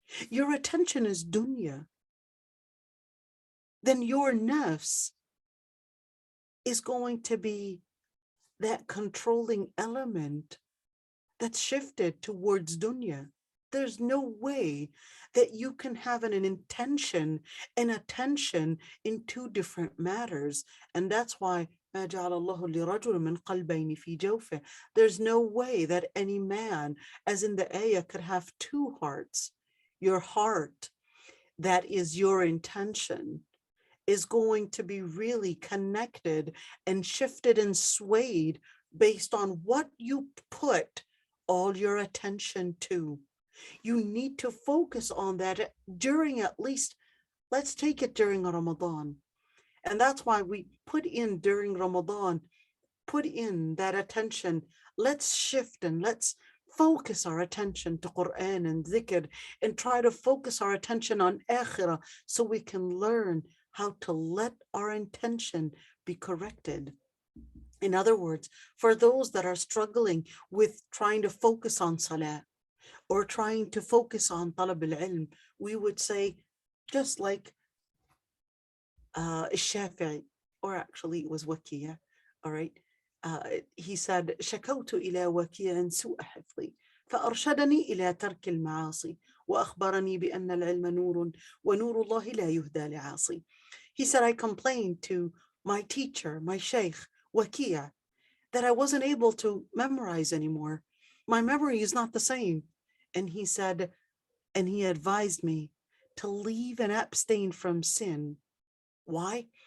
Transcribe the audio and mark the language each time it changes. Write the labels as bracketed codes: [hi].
[en] Your attention is dunya. Then your nafs is going to be that controlling element that's shifted towards dunya. There's no way that you can have an intention and attention in two different matters. And that's why [ar] ما جعل الله لرجل من قلبين في جوفه. [en] There's no way that any man, as in the ayah, could have two hearts. Your heart, that is your intention, is going to be really connected and shifted and swayed based on what you put all your attention to. You need to focus on that during, at least, let's take it during Ramadan. And that's why we put in during Ramadan, put in that attention. Let's shift and let's focus our attention to Quran and dhikr, and try to focus our attention on akhirah so we can learn how to let our intention be corrected. In other words, for those that are struggling with trying to focus on salah or trying to focus on talab al-ilm, we would say, just like Shafi'i, or actually it was Wakiya, all right? He said, [ar] شكوت إلى وكيع سوء حفظي فأرشدني إلى ترك المعاصي وأخبرني بأن العلم نور ونور الله لا يهدى لعاصي. [en] He said, I complained to my teacher, my sheikh, Wakiya, that I wasn't able to memorize anymore. My memory is not the same. And he said, and he advised me to leave and abstain from sin. Why?